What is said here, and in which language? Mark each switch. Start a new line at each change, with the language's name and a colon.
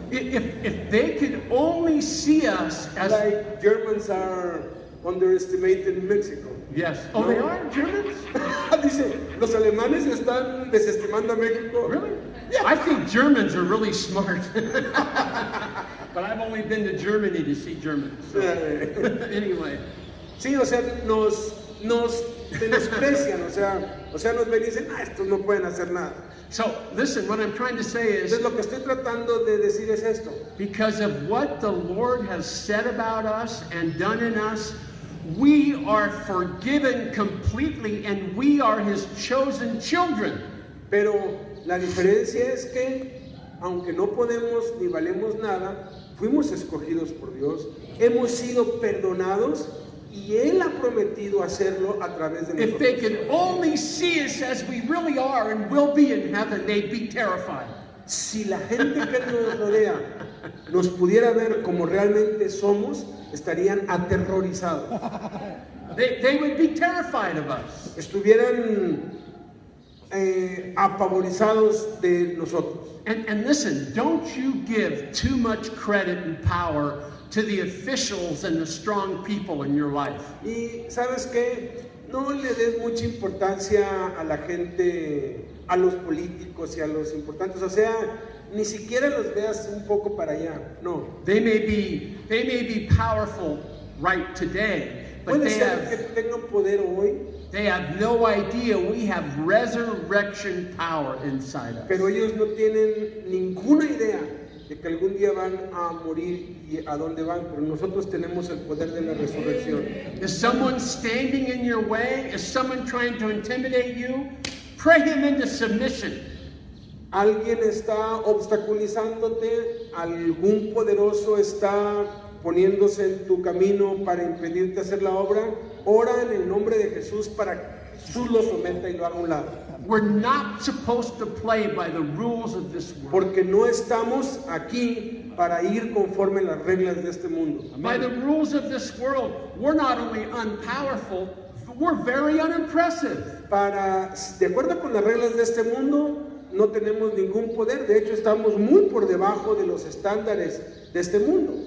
English: If they could only see us as... Like Germans are underestimated in Mexico. Yes. Oh, they are Germans?
Spanish: Dice, los alemanes están desestimando a México.
English: Really? Yeah. I think Germans are really smart. But I've only been to Germany to see Germans. So. Anyway.
Spanish: Sí, o sea, nos menosprecian, o sea, nos ven y dicen, estos no pueden hacer nada.
English: So, listen, what I'm trying to say is,
Spanish: Entonces, lo que estoy tratando de decir es esto.
English: because of what the Lord has said about us and done in us, we are forgiven completely and we are His chosen children.
Spanish: Pero la diferencia es que, aunque no podemos ni valemos nada, fuimos escogidos por Dios, hemos sido perdonados y Él ha prometido hacerlo a través de
English: If they
Spanish: nosotros.
English: could only see us as we really are and will be in heaven, they'd be terrified.
Spanish: Si la gente que nos rodea nos pudiera ver como realmente somos, estarían aterrorizados.
English: They would be terrified of us.
Spanish: Estuvieran apavorizados de nosotros.
English: And listen, don't you give too much credit and power to the officials and the strong people in your life.
Spanish: Y ¿sabes qué? No le des mucha importancia a la gente, a los políticos y a los importantes. O sea, ni siquiera los veas un poco para allá. No.
English: They may be powerful right today, but
Spanish: Puede
English: they
Spanish: ser que
English: have
Spanish: tengan poder hoy,
English: no idea we have resurrection power inside us.
Spanish: pero ellos no tienen ninguna idea de que algún día van a morir y a dónde van, pero nosotros tenemos el poder de la resurrección.
English: Is someone standing in your way? Is someone trying to intimidate you? Pray him into submission.
Spanish: Alguien está obstaculizándote, algún poderoso está poniéndose en tu camino para impedirte hacer la obra. Ora en el nombre de Jesús para que Jesús lo someta y lo haga a un lado.
English: We're not supposed to play by the rules of this world.
Spanish: Porque no estamos aquí para ir conforme las reglas de este mundo.
English: By the rules of this world, we're not only unpowerful, we're very unimpressive.
Spanish: De acuerdo con las reglas de este mundo, no tenemos ningún poder. De hecho, estamos muy por debajo de los estándares de este mundo.